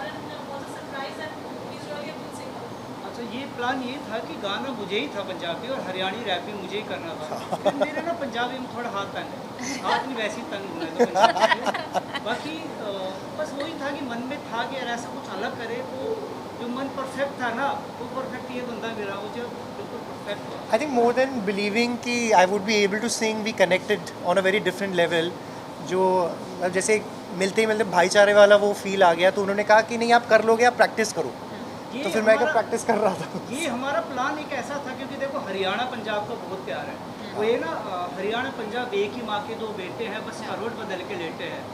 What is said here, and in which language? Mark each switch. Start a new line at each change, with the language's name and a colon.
Hindi: अच्छा, ये प्लान ये था कि गाना मुझे ही था पंजाबी और हरियाणी रैप भी मुझे ही करना था। फिर मेरे ना पंजाबी में थोड़ा हाथ तंग है, हाथ नहीं वैसे ही तंग हुआ है तो पंजाबी में। बाकी बस वही था कि मन में था कि यार ऐसा कुछ अलग करे, तो जो मन परफेक्ट था ना, वो परफेक्ट ये बंदा मिला, वो जो बिल्कुल परफेक्ट था।
English: I think more than believing
Hindi: कि
English: I would be able to sing, we connected on a very different level.
Hindi: जो अब जैसे मिलते ही मिलते भाईचारे वाला वो फील आ गया, तो उन्होंने कहा कि नहीं आप कर लोगे, आप प्रैक्टिस करो। ये तो फिर मैं हमारा- प्रैक्टिस कर रहा था। ये हमारा प्लान एक ऐसा था, क्योंकि देखो हरियाणा पंजाब का बहुत प्यार है। वो ये ना हरियाणा पंजाब एक ही माँ के दो बेटे हैं, बस करवट बदल के लेटे हैं।